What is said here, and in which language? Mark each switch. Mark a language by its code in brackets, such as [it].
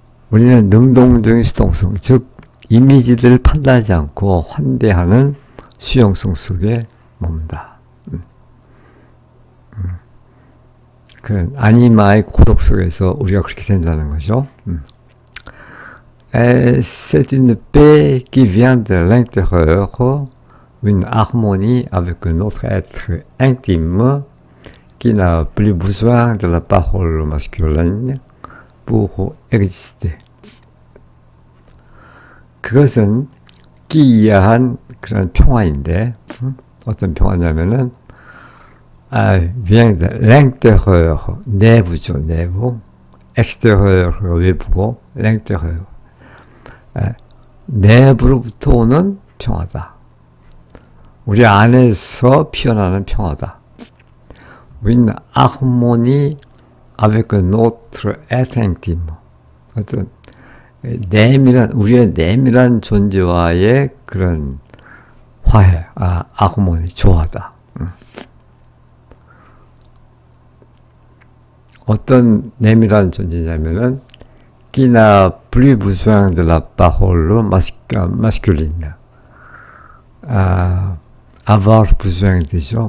[ko] 우리는 능동적인 수동성, 즉 이미지들을 판단하지 않고 환대하는 수용성 속에 머문다. 그런 아니마의 고독 속에서 우리가 그렇게 된다는 거죠. [fr] Et c'est une paix qui vient de l'intérieur, une harmonie avec notre être intime qui n'a plus besoin de la parole masculine pour exister. [ko] 그것은 기이한 그런 평화인데, 어떤 평화냐면은, [fr] vient de l'intérieur, [ko] 내부죠, 내부. extérieur, 외부고, l'intérieur. 내부로부터 오는 평화다. 우리 안에서 피어나는 평화다. [fr] Une harmonie avec notre être intime. [ko] 어떤 우리의 내밀한 존재와의 그런 화해, harmonie, 조화다. 어떤 내밀한 존재냐면은 [fr] qui n'a plus besoin de la parole masculine. avoir besoin [ko] 되죠.